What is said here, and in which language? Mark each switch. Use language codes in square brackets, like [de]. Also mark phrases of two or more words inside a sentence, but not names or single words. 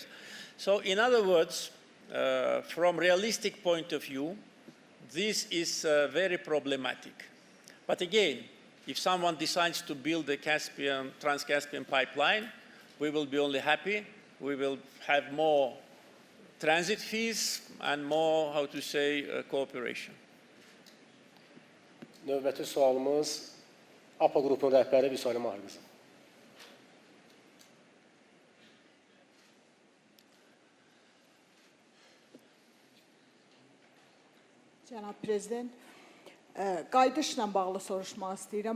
[en] So in other words, from a realistic point of view, this is very problematic. But again, if someone decides to build a Trans-Caspian pipeline, we will be only happy. We will have more transit fees and more, how to say, cooperation. [az] Növbəti sualımız APA qrupunun rəhbəri Vüsali Mahir. Cənab Prezident, qayıdışla bağlı soruşmaq istəyirəm.